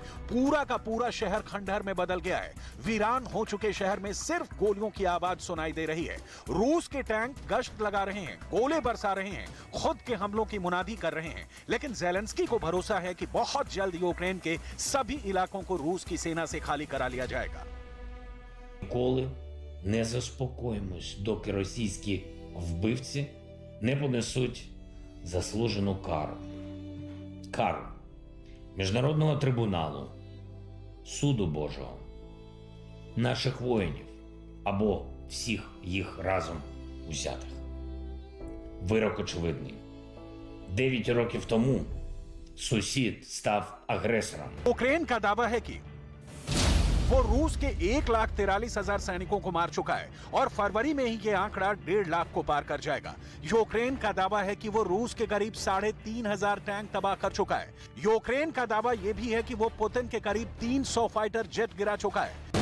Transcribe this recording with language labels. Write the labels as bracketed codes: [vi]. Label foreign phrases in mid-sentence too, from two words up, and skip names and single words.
[hi] पूरा का पूरा शहर खंडहर में बदल गया है। वीरान हो चुके शहर में सिर्फ गोलियों की आवाज सुनाई दे रही है। रूस के टैंक गश्त लगा रहे हैं, गोले बरसा रहे हैं, खुद के हमलों की मुनादी कर रहे हैं। लेकिन जेलेंस्की को भरोसा है कि बहुत जल्द यूक्रेन के सभी इलाकों को रूस की सेना से खाली करा लिया जाएगा। [uk] Ніколи не заспокоїмось, доки російські вбивці не понесуть заслужену кару. Кару Міжнародного трибуналу, суду Божого, наших воїнів або всіх їх разом узятих. Вирок очевидний. 9 років тому сусід став агресором. [hi] यूक्रेन का दावा है कि वो रूस के 1,43,000 सैनिकों को मार चुका है और फरवरी में ही ये आंकड़ा 1.5 लाख को पार कर जाएगा। यूक्रेन का दावा है कि वो रूस के करीब 3,500 टैंक तबाह कर चुका है। यूक्रेन का दावा ये भी है कि वो पुतिन के करीब 300 [en] fighter jet [hi] गिरा चुका है।